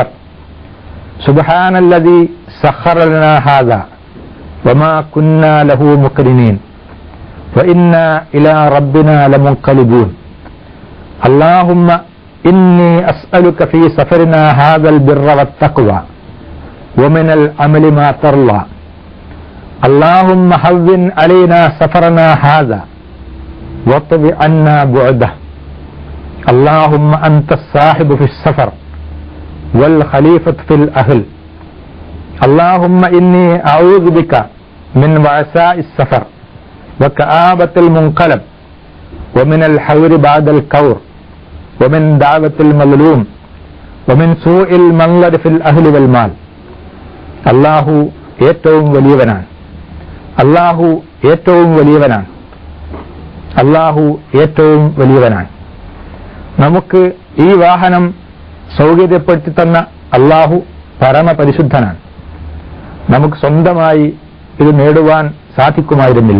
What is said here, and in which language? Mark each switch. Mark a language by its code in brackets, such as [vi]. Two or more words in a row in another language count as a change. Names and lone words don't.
[ar] سبحان الذي سخر لنا هذا وما كنا له مقرنين وإنا إلى ربنا لمنقلبون. اللهم إني أسألك في سفرنا هذا البر والتقوى ومن العمل ما ترضى. اللهم هون علينا سفرنا هذا واطب عنا بعده. اللهم أنت الصاحب في السفر والخليفة في الأهل. اللهم إني أعوذ بك من وعثاء السفر وكآبة المنقلب ومن الحور بعد الكور ومن دعوة المظلوم ومن سوء المنظر في الأهل والمال. [ml] الله ഏറ്റവും വലിയവനാണ്, അല്ലാഹു ഏറ്റവും വലിയവനാണ്, അല്ലാഹു ഏറ്റവും വലിയവനാണ്. നമുക്ക് ഈ വാഹനം സൗകര്യപ്പെടുത്തി തന്ന അല്ലാഹു പരമപരിശുദ്ധനാണ്. നമുക്ക് സ്വന്തമായി ഇത് നേടുവാൻ സാധിക്കുമായിരുന്നില്ല.